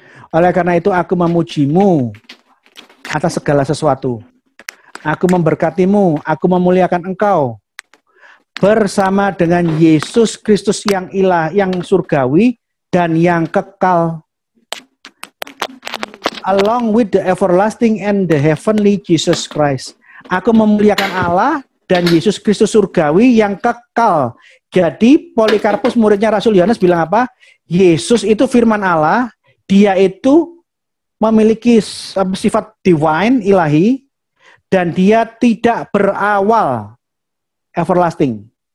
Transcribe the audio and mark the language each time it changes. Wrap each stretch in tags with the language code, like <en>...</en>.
<id>Oleh karena itu aku memujimu atas segala sesuatu. Aku memberkatimu, aku memuliakan engkau bersama dengan Yesus Kristus yang ilah, yang surgawi dan yang kekal.</id> <en>Along with the everlasting and the heavenly Jesus Christ.</en> <id>Aku memuliakan Allah dan Yesus Kristus surgawi yang kekal. Jadi Polikarpus muridnya Rasul Yohanes bilang apa? Yesus itu firman Allah, dia itu memiliki sifat divine, ilahi, dan dia tidak berawal, everlasting.</id>